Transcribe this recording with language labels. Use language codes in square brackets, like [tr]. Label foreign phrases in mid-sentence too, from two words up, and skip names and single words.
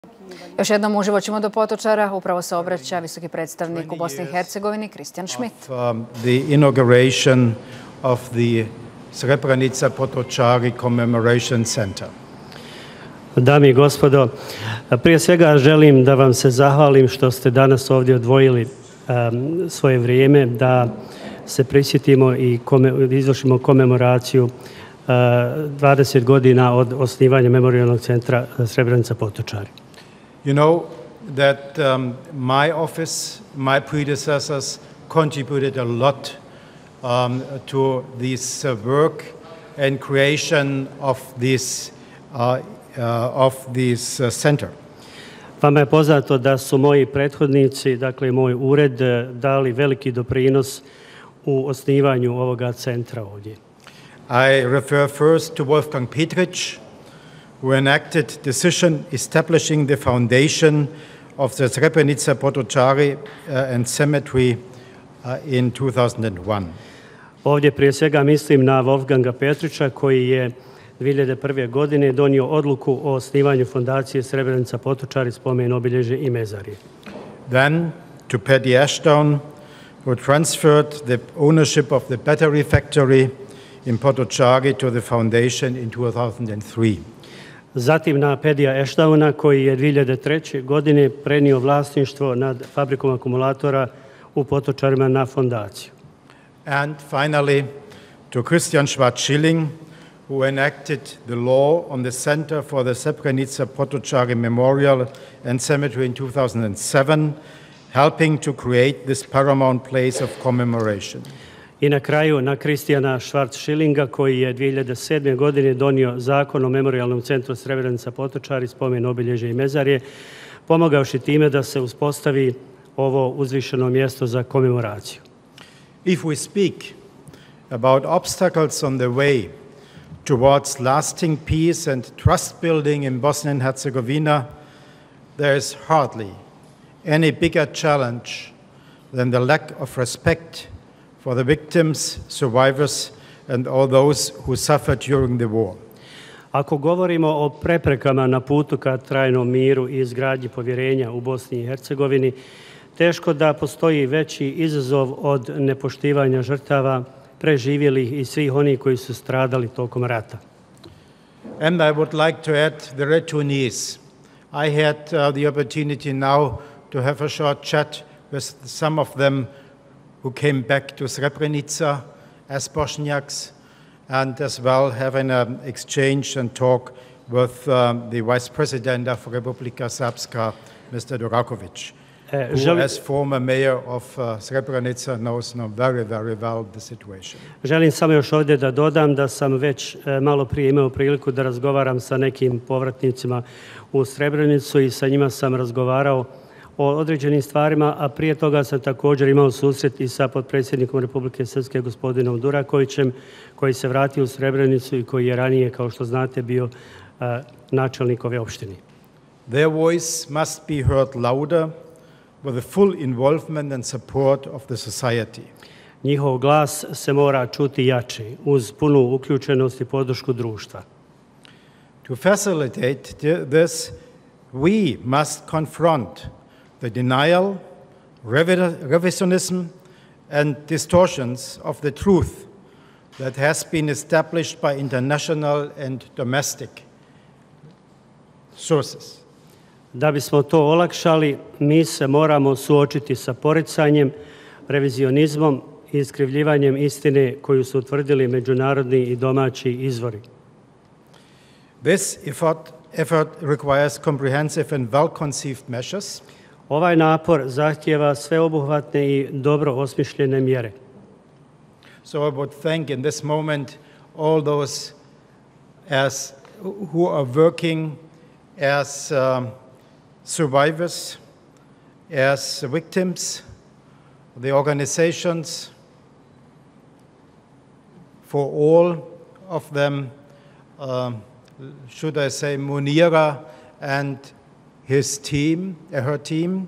[bs] Još jednom uživo ćemo do Potočara. Upravo se obraća visoki predstavnik u Bosni i Hercegovini, Christian Schmidt. [en] The inauguration of the Srebrenica Potočari Commemoration Center. [bs] Dame i gospodo, prije svega želim da vam se zahvalim što ste danas ovdje odvojili svoje vrijeme da se prisjetimo i izvršimo komemoraciju 20 godina od osnivanja Memorijalnog centra Srebrenica Potočari. [en] You know that my office, my predecessors contributed a lot to this work and creation of this center. [bs] Vama je poznato da su moji prethodnici, dakle moj ured, dali veliki doprinos u osnivanju ovoga centra ovdje. [en] I refer first to Wolfgang Petric, who enacted decision establishing the foundation of the Srebrenica Potočari and Cemetery in 2001. [bs] Ovdje prije svega mislim na Wolfganga Petrića koji je 2001. godine donio odluku o osnivanju fondacije Srebrenica Potočari, spomen, obilježje i mezarje. [en] Then to Paddy Ashdown, who transferred the ownership of the battery factory in Potočari to the foundation in 2003. [bs] Zatim na Paddya Ashdowna koji je 2003. godine prenio vlasništvo nad fabrikom akumulatora u Potočarima na fondaciju. [en] And finally to Christian Schmidt, who enacted the law on the Center for the Srebrenica Potočari Memorial and Cemetery in 2007, helping to create this paramount place of commemoration. [bs] I na kraju na Christiana Schmidt koji je 2007. godine donio zakon o Memorijalnom centru Srebrenica Potočari, spomen, obilježje i mezarje, pomogavši time da se uspostavi ovo uzvišeno mjesto za komemoraciju. [en] If we speak about obstacles on the way towards lasting peace and trust building in Bosnia and Herzegovina, there is hardly any bigger challenge than the lack of respect for the victims, survivors and all those who suffered during the war. [bs] Ako govorimo o preprekama na putu ka trajnom miru i izgradnji povjerenja u Bosni i Hercegovini, teško da postoji veći izazov od nepoštivanja žrtava, preživjelih i svih onih koji su stradali tokom rata. [en] And I would like to add the returnees. I had the opportunity now to have a short chat with some of them who came back to Srebrenica as Bosniaks, and as well having an exchange and talk with the Vice President of Republika Srpska, Mr. Durakovic, who as former mayor of Srebrenica knows very, very well the situation. [bs] Želim samo još ovdje da dodam da sam već malo prije imao priliku da razgovaram sa nekim povratnicima u Srebrenicu i sa njima sam razgovarao o određenim stvarima, a prije toga sam također imao susret i sa potpredsjednikom Republike Srpske gospodinom Durakovićem koji se vratio u Srebrenicu i koji je ranije, kao što znate, bio načelnik ove opštine. [en] Their voice must be heard louder with the full involvement and support of the society. [bs] Njihov glas se mora čuti jače uz punu uključenost i podršku društva. [en] To facilitate this, we must confront the denial, revisionism, and distortions of the truth that has been established by international and domestic sources. [bs] Da bismo to olakšali, mi se moramo suočiti sa poricanjem, revizionizmom i iskrivljivanjem istine koju su utvrdili međunarodni i domaći izvori. [en] This effort requires comprehensive and well-conceived measures. [bs] Ovaj napor zahtijeva sveobuhvatne i dobro osmišljene mjere. [en] So I would thank in this moment all those who are working as survivors, as victims, the organizations, for all of them, should I say Munira and his team, her team.